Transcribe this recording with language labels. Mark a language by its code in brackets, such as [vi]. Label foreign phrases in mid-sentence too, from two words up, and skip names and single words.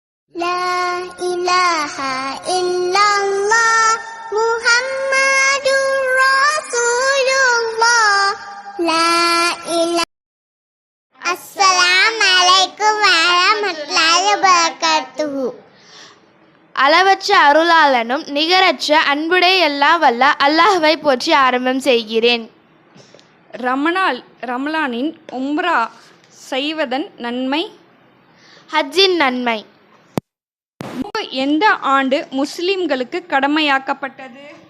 [ar] لا إله إلا الله محمد رسول الله. لا إله. السلام عليكم ورحمة الله وبركاته. [ta] அளவற்ற அருளாளனும் நிகரற்ற அன்புடைய எல்லாம் வல்ல அல்லாஹ்வை போற்றி ஆரம்பம் செய்கிறேன். ரமலானின் உம்ரா செய்வதன் நன்மை. ஹஜ்ஜின் நன்மை. எந்த ஆண்டு முஸ்லிம்களுக்கு கடமையாக்கப்பட்டது?